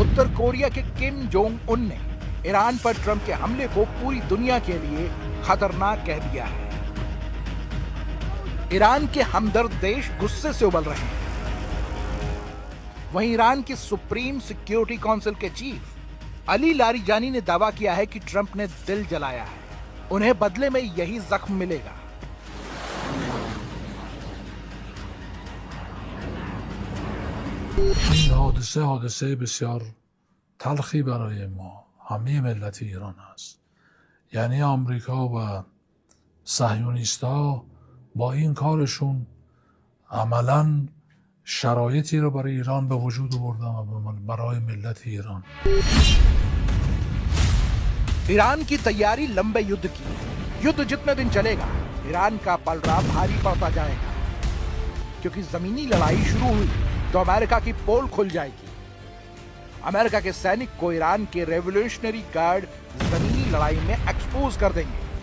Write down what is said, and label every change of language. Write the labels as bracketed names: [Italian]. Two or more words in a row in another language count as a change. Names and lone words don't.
[Hindi] उत्तर कोरिया के किम जोंग उन ने ईरान पर ट्रंप के हमले को पूरी दुनिया के लिए खतरनाक कह दिया है। ईरान के हमदर्द देश गुस्से से उबल रहे हैं। वहीं ईरान के सुप्रीम सिक्योरिटी काउंसिल के चीफ अली लारिजानी ने दावा किया है कि ट्रंप ने दिल जलाया है, उन्हें बदले में यही जख्म मिलेगा। [Persian] این حادثه بسیار تلخی برای ما همه ملت ایران است. یعنی آمریکا و صهیونیست‌ها با این کارشون عملاً شرایطی رو برای ایران به وجود آوردن و برای ملت ایران. [Hindi] ईरान की तैयारी लंबे युद्ध की है। युद्ध जितने दिन चलेगा ईरान का पलड़ा भारी पड़ता जाएगा, क्योंकि जमीनी लड़ाई शुरू हुई तो अमेरिका की पोल खुल जाएगी। अमेरिका के सैनिक को ईरान के रेवोल्यूशनरी गार्ड जमीनी लड़ाई में एक्सपोज कर देंगे।